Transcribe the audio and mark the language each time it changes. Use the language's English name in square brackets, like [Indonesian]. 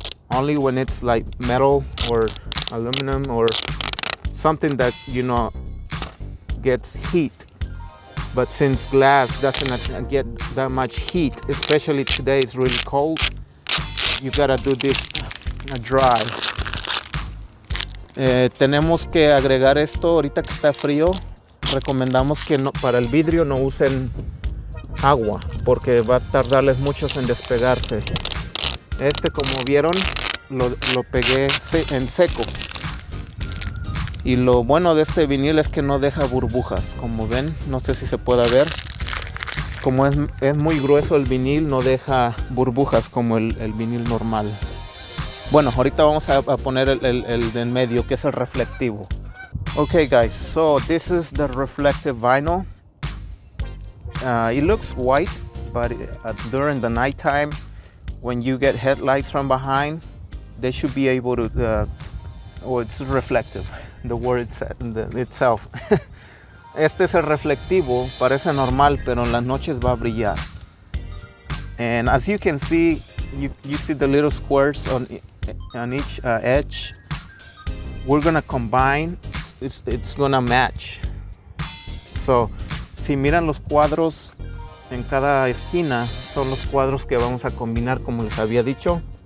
[English] only when it's like metal or aluminum or something that, you know, gets heat. But since glass doesn't get that much heat, especially today it's really cold, you gotta do this dry. [Spanish] Tenemos que agregar esto ahorita que está frío. Recomendamos que no, para el vidrio no usen agua porque va a tardarles mucho en despegarse. Este, como vieron, lo pegué en seco. Y lo bueno de este vinil es que no deja burbujas, como ven. No sé si se puede ver. Como es muy grueso el vinil, no deja burbujas como el vinil normal. Bueno, ahorita vamos a poner el de en medio, que es el reflectivo. [English] Okay guys, so this is the reflective vinyl. It looks white, but during the nighttime, when you get headlights from behind, they should be able to, it's reflective, the word itself. [Spanish] Este es el reflectivo, parece normal, pero en las noches va a brillar. [English] And as you can see, you see the little squares on each edge. We're gonna combine, it's gonna match. [Spanish] So, si miran los cuadros en cada esquina, son los cuadros que vamos a combinar, como les había dicho.